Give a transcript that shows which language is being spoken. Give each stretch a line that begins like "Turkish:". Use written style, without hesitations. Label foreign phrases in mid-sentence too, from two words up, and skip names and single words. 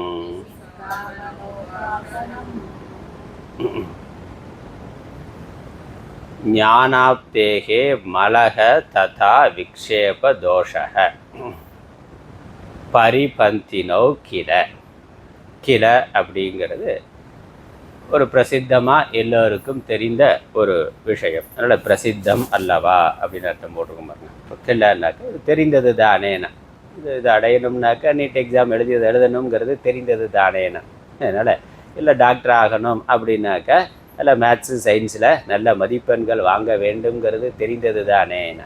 Sanskrit: ज्ञानाप्तेः मलः तथा विक्षेप दोषः परिपन्थिनौ किल किल
Tamil: அப்படிங்கிறது ஒரு பிரசித்தமாக எல்லோருக்கும் தெரிந்த ஒரு விஷயம். அதனால் பிரசித்தம் அல்லவா அப்படின்னு அர்த்தம் போட்டுக்க பாருங்க. இப்போ கில்லன்னாக்கா இது தெரிந்தது தானேனா, இது அடையணும்னாக்கா
English: NEET exam
Tamil: எழுதணுங்கிறது தெரிந்தது தானேனா. அதனால் இல்லை டாக்டர் ஆகணும் அப்படின்னாக்கா இல்லை
English: maths science
Tamil: நல்ல மதிப்பெண்கள் வாங்க வேண்டுங்கிறது தெரிந்தது தானேனா.